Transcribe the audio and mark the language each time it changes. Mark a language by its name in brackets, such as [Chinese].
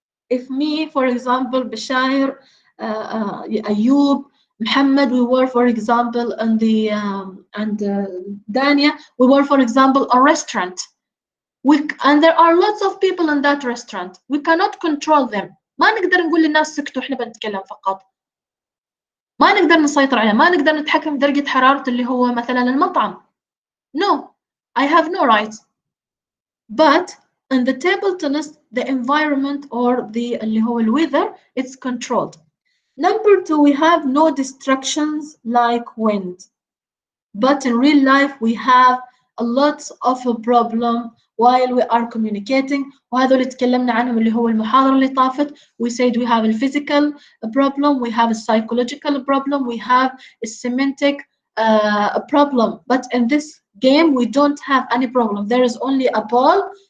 [English] If me, for example, Bashir, Ayub, Muhammad, we were, for example, and Dania, we were, for example, a restaurant. And there are lots of people in that restaurant. We cannot control them. [Arabic] ما نقدر نقول للناس سكتوا احنا بنتكلم فقط. ما نقدر نسيطر عليها، ما نقدر نتحكم بدرجة حرارة اللي هو مثلا المطعم. [English] No, I have no rights. But in the table tennis, the environment or the [Arabic] اللي هو [English] weather, it's controlled. Number 2, we have no distractions like wind. But in real life, we have a lot of a problem while we are communicating. [Arabic] وهذا اللي تكلمنا عنهم اللي هو المحاضرة اللي طافت. [English] We said we have a physical problem, we have a psychological problem, we have a semantic problem. But in this game, we don't have any problem. There is only a ball.